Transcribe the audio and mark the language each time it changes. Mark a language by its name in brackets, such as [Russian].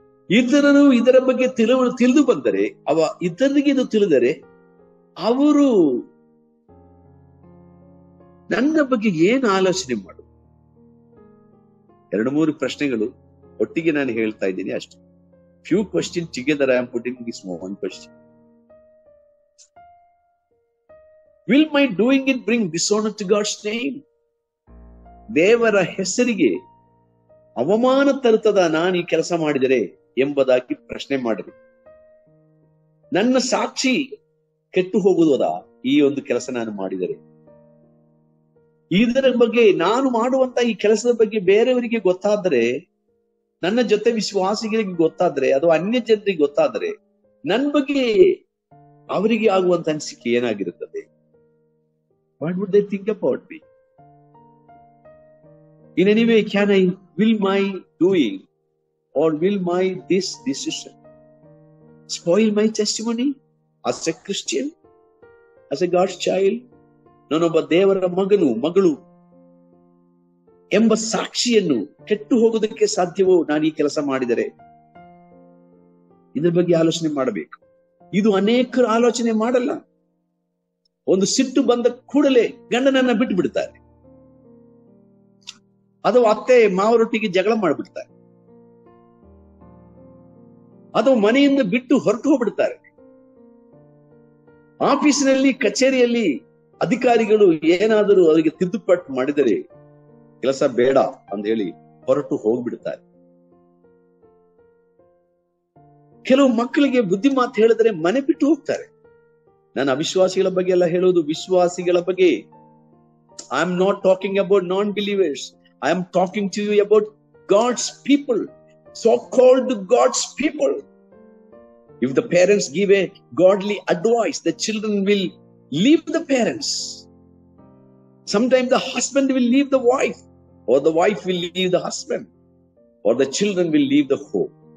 [Kannada] ಇತರರು ಇದರ ಬಗ್ಗೆ ತಿಳಿದು ಬಂದರೆ, ಇತರರಿಗೆ ಇದು ತಿಳಿದರೆ ಅವರು ನನ್ನ ಬಗ್ಗೆ ಏನು ಆಲೋಚನೆ ಮಾಡು? 2-3 ಪ್ರಶ್ನೆಗಳು ಒಟ್ಟಿಗೆ ನಾನು ಹೇಳ್ತಾ ಇದ್ದೀನಿ ಅಷ್ಟೇ. [English] Few questions together I am putting this one question. Will my doing it bring dishonor to God's name? [Kannada] ದೇವರ ಹೆಸರಿಗೆ ಅವಮಾನ ತರುತ್ತದ ನಾನು ಈ ಕೆಲಸ ಮಾಡಿದರೆ ಎಂಬುದಾಗಿ ಪ್ರಶ್ನೆ ಮಾಡಿದೆ. ನನ್ನ ಸಾಕ್ಷಿ ಕೆಟ್ಟು ಹೋಗುವುದಾ ಈ ಒಂದು ಕೆಲಸ ನಾನು ಮಾಡಿದರೆ? ಇದರ ಬಗ್ಗೆ, ನಾನು ಮಾಡುವಂತ ಈ ಕೆಲಸದ ಬಗ್ಗೆ ಬೇರೆಯವರಿಗೆ ಗೊತ್ತಾದ್ರೆ, ನನ್ನ ಜೊತೆ ವಿಶ್ವಾಸಿಗಳಿಗೆ ಗೊತ್ತಾದ್ರೆ, ಅದು ಅನ್ಯ ಜನರಿಗೆ ಗೊತ್ತಾದ್ರೆ, ನನ್ನ ಬಗ್ಗೆ ಅವರಿಗೆ ಆಗುವಂತ ಅನಿಸಿಕೆ ಏನಾಗಿರುತ್ತದೆ? [English] What would they think about me? In any way, will my doing or will my this decision spoil my testimony as a Christian, as a God's child? [Kannada] ನಾನೊಬ್ಬ ದೇವರ ಮಗಳು ಎಂಬ ಸಾಕ್ಷಿಯನ್ನು ಕೆಟ್ಟು ಹೋಗೋದಕ್ಕೆ ಸಾಧ್ಯವೋ ನಾನು ಈ ಕೆಲಸ ಮಾಡಿದರೆ? ಇದ್ರ ಬಗ್ಗೆ ಆಲೋಚನೆ ಮಾಡಬೇಕು. ಇದು ಅನೇಕರು ಆಲೋಚನೆ ಮಾಡಲ್ಲ. ಒಂದು ಸಿಟ್ಟು ಬಂದ ಕೂಡಲೇ ಗಂಡನನ್ನ ಬಿಟ್ಟು ಬಿಡ್ತಾರೆ, ಅಥವಾ ಅತ್ತೆ ಮಾವರೊಟ್ಟಿಗೆ ಜಗಳ ಮಾಡಿಬಿಡ್ತಾರೆ, ಅಥವಾ ಮನೆಯಿಂದ ಬಿಟ್ಟು ಹೊರಟು ಹೋಗ್ಬಿಡ್ತಾರೆ. ಆಫೀಸಿನಲ್ಲಿ, ಕಚೇರಿಯಲ್ಲಿ ಅಧಿಕಾರಿಗಳು ಏನಾದರೂ ಅವರಿಗೆ ತಿದ್ದುಪಟ್ಟು ಮಾಡಿದರೆ ಕೆಲಸ ಬೇಡ ಅಂತ ಹೇಳಿ ಹೊರಟು ಹೋಗ್ಬಿಡ್ತಾರೆ. ಕೆಲವು ಮಕ್ಕಳಿಗೆ ಬುದ್ಧಿ ಮಾತು ಹೇಳಿದ್ರೆ ಮನೆ ಬಿಟ್ಟು ಹೋಗ್ತಾರೆ. ನಾನು ಅವಿಶ್ವಾಸಿಗಳ ಬಗ್ಗೆ ಎಲ್ಲ ಹೇಳೋದು, ವಿಶ್ವಾಸಿಗಳ ಬಗ್ಗೆ. [English] I am not talking about non believers. I am talking to you about God's people, so-called God's people. If the parents give a godly advice, the children will leave the parents. Sometimes the husband will leave the wife, or the wife will leave the husband, or the children will leave the home.